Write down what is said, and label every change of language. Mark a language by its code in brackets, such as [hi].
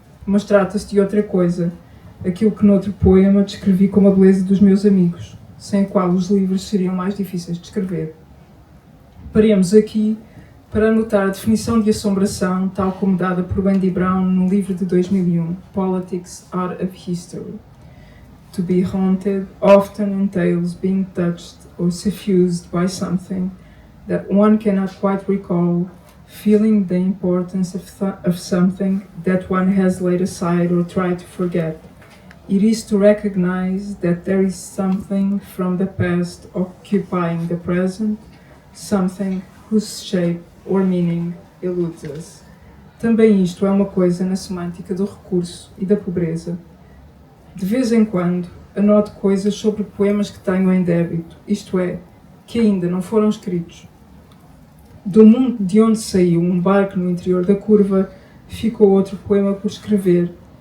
[pt] Mas trata-se de outra coisa, aquilo que noutro poema descrevi como a beleza dos meus amigos, sem a qual os livros seriam mais difíceis de escrever. Paremos aqui para anotar a definição de assombração, tal como dada por Wendy Brown no livro de 2001, Politics, Art of History. [en] To be haunted often entails being touched or suffused by something that one cannot quite recall, feeling the importance of something that one has laid aside or tried to forget. It is to recognize that there is something from the past occupying the present, something whose shape or meaning eludes us. [pt] Também isto é uma coisa na semântica do recurso e da pobreza. De vez em quando, anoto coisas sobre poemas que tenho em débito, isto é, que ainda não foram escritos. Do mundo de onde saiu Um Barco no Interior da Curva, ficou outro poema por escrever.